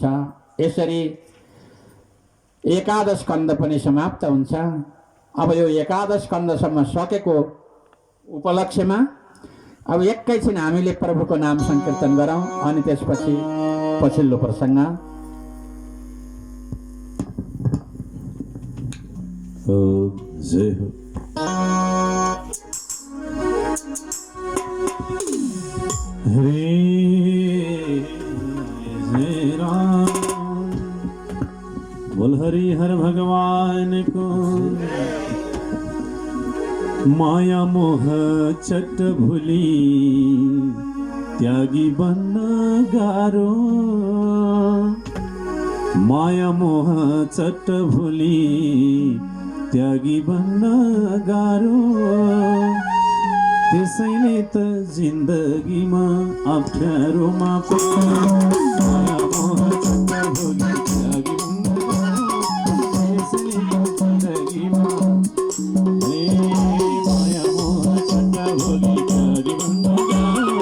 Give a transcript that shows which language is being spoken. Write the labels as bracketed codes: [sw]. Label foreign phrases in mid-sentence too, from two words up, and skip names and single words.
[ne] यसरी एकादश स्कन्द पनि समाप्त हुन्छ। अब यो एकादश स्कन्दसम्म सकेको उपलक्ष्यमा अब एकैछिन हामीले प्रभुको नाम संकीर्तन गरौँ अनि त्यसपछि पछिल्लो प्रसङ्ग। जय हो। हरे जय राम। [hi] बोल हरि हर भगवान को। [ne] माया मोह चट भूली त्यागी बन्न गारो। माया मोह चट भूली त्यागी बन्न गारो। त्यसैले त जिन्दगीमा अप्ठ्यारोमा माया मोह चट भूली त्यागी बन्न गारो। त्यसैले त जिन्दगीमा माया मोह चट भूली त्यागी बन्न गारो।